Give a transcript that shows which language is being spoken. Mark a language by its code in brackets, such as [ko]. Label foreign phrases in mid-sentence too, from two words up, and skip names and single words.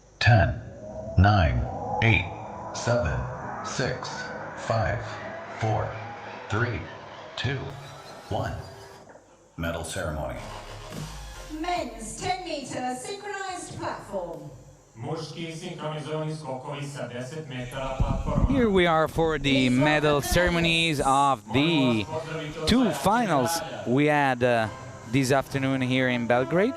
[en] 10, 9, 8, 7, 6, 5, 4, 3, 2, 1. Medal ceremony. Men's 10-meter synchronized platform. [sr] Muški sinkronizovani skokovi sa 10 metara platforma. [en] Here we are for the medal ceremonies of the two finals we had this afternoon here in Belgrade.